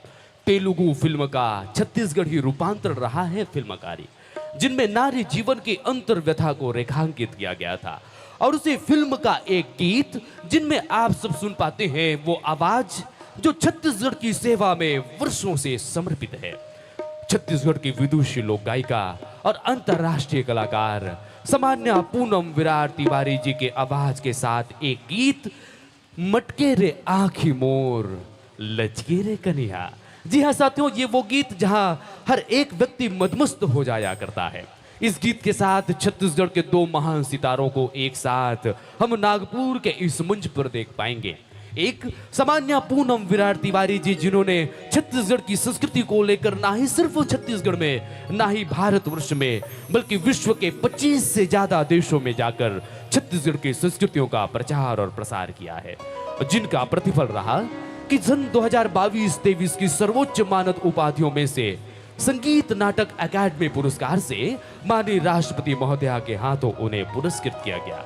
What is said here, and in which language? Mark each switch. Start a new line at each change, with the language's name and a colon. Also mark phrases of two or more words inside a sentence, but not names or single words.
Hindi: तेलुगु फिल्म का छत्तीसगढ़ी रूपांतरण रहा है फिल्मकारी, जिनमें नारी जीवन के अंतर व्यथा को रेखांकित किया गया था। और उसी फिल्म का एक गीत जिनमें आप सब सुन पाते हैं वो आवाज जो छत्तीसगढ़ की सेवा में वर्षों से समर्पित है। छत्तीसगढ़ की विदुषी लोक गायिका और अंतर्राष्ट्रीय कलाकार सामान्य पूनम विराट तिवारी जी के आवाज के साथ एक गीत मटके रे आँखी मोर लचके रे कन्या। जी हाँ साथियों, ये वो गीत जहां हर एक व्यक्ति मदमस्त हो जाया करता है। इस गीत के साथ छत्तीसगढ़ के दो महान सितारों को एक साथ हम नागपुर के इस मंच पर देख पाएंगे। एक सामान्य पूनम विराट तिवारी जी, जिन्होंने छत्तीसगढ़ की संस्कृति को लेकर ना ही सिर्फ छत्तीसगढ़ में ना ही भारतवर्ष में बल्कि विश्व के 25 से ज्यादा देशों में जाकर छत्तीसगढ़ की संस्कृतियों का प्रचार और प्रसार किया है, जिनका प्रतिफल रहा कि सन 2022-23 की सर्वोच्च मानद उपाधियों में से संगीत नाटक अकादमी पुरस्कार से माननीय राष्ट्रपति महोदया के हाथों उन्हें पुरस्कृत किया गया।